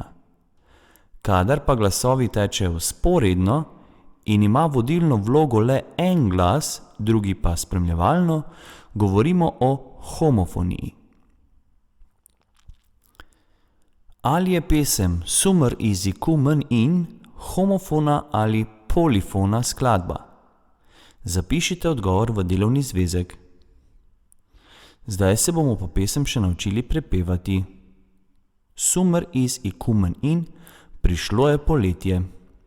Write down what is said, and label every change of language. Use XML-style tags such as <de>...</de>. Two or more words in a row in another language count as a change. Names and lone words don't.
<sl>Kadar pa glasovi tečejo vzporedno in ima vodilno vlogo le en glas, drugi pa spremljevalno, govorimo o homofoniji. Ali je pesem Summer is coming in homofona ali polifona skladba? Zapišite odgovor v delovni zvezek. Zdaj se bomo pa pesem še naučili prepevati. Summer is coming in, prišlo je poletje.</sl>